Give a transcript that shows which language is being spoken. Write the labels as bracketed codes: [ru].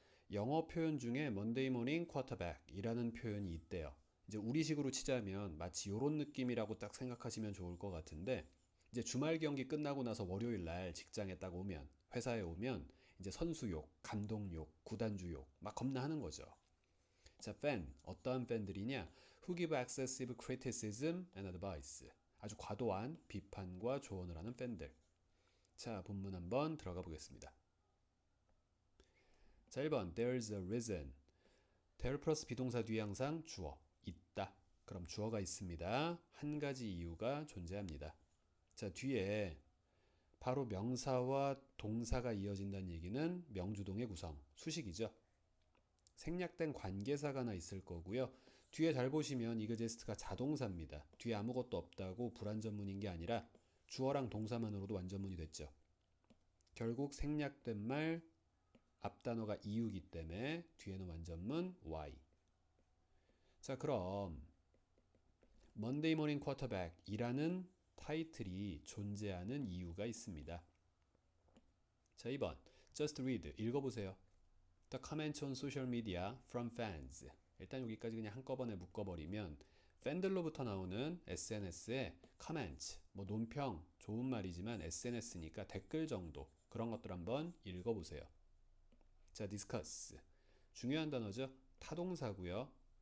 [ko] 영어 표현 중에 Monday morning quarterback이라는 표현이 있대요. 이제 우리식으로 치자면 마치 이런 느낌이라고 딱 생각하시면 좋을 것 같은데 이제 주말 경기 끝나고 나서 월요일 날 직장에 딱 오면 회사에 오면 이제 선수 욕, 감독 욕, 구단주 욕 막 겁나 하는 거죠. 자, 팬. 어떠한 팬들이냐? [en] Who give excessive criticism and advice. [ko] 아주 과도한 비판과 조언을 하는 팬들. 자, 본문 한번 들어가 보겠습니다. [en] 자, 1번. There's a reason. [ko] there 플러스 비동사 뒤에 항상 주어. 있다. 그럼 주어가 있습니다. 한 가지 이유가 존재합니다. 자, 뒤에 바로 명사와 동사가 이어진다는 얘기는 명주동의 구성. 수식이죠. 생략된 관계사가 하나 있을 거고요. 뒤에 잘 보시면 이그제스트가 자동사입니다. 뒤에 아무것도 없다고 불완전문인 게 아니라 주어랑 동사만으로도 완전문이 됐죠. 결국 생략된 말 앞단어가 이유기 때문에 뒤에는 완전문 Y. 자, 그럼 Monday Morning Quarterback이라는 타이틀이 존재하는 이유가 있습니다. 자, 2번 Just read. 읽어보세요. [en] The comments on social media from fans. [ko] 일단 여기까지 그냥 한꺼번에 묶어버리면 팬들로부터 나오는 SNS에 comments, 뭐 논평, 좋은 말이지만 SNS니까 댓글 정도 그런 것들 한번 읽어보세요. 자, discuss. 중요한 단어죠. 타동사고요.